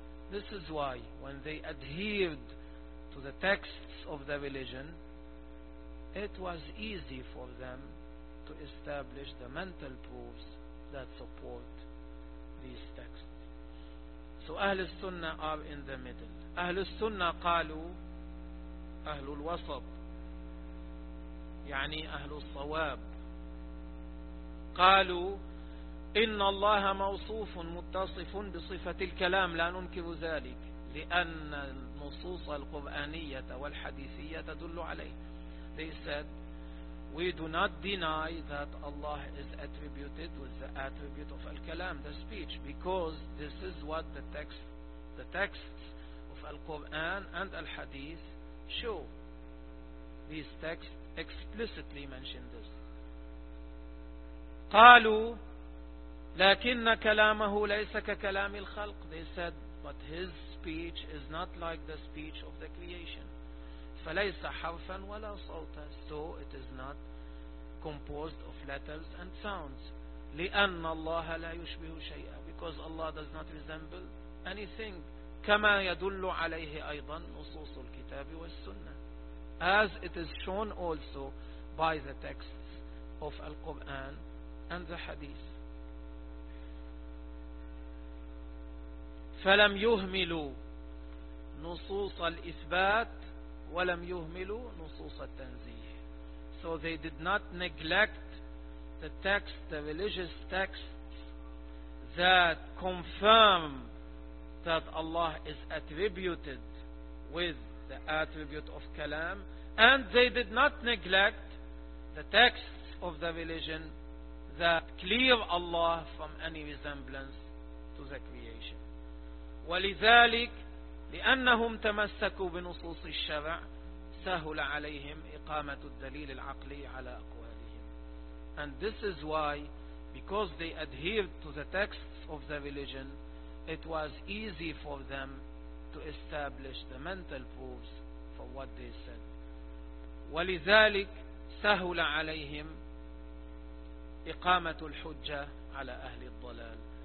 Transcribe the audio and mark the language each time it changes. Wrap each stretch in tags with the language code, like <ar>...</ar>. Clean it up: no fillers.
<en>This is why when they adhered to the texts of the religion, it was easy for them to establish the mental proofs that support these texts. So أهل السنة are in the middle.</en> <ar>أهل السنة قالوا أهل الوسط يعني أهل الصواب قالوا إن الله موصوف متصف بصفة الكلام لا ننكر ذلك لأن النصوص القرآنية والحديثية تدل عليه.</ar> <en>They said, we do not deny that Allah is attributed with the attribute of al-kalam, the speech, because this is what the texts of al-Quran and al-Hadith show. These texts explicitly mention this.</en> <ar>قالوا لكن كلامه ليس ككلام الخلق.</ar> <en>They said, but his speech is not like the speech of the creation.</en> <ar>فليس حرفا ولا صوتا.</ar> <en>So it is not composed of letters and sounds.</en> <ar>لأن الله لا يشبه شيئا.</ar> <en>Because Allah does not resemble anything.</en> <ar>كما يدل عليه أيضا نصوص الكتاب والسنة.</ar> <en>As it is shown also by the texts of Al-Quran and the Hadith.</en> <ar>فلم يهملوا نصوص الإثبات ولم يهملوا نصوص التنزيه.</ar> <en>So they did not neglect the text, the religious texts that confirm that Allah is attributed with the attribute of kalam, and they did not neglect the texts of the religion that clear Allah from any resemblance to the creation.</en> <ar>ولذلك لأنهم تمسكوا بنصوص الشرع سهل عليهم إقامة الدليل العقلي على أقوالهم.</ar> <en>And this is why, because they adhered to the texts of the religion, it was easy for them to establish the mental proofs for what they said.</en> <ar>ولذلك سهل عليهم إقامة الحجة على أهل الضلال.</ar>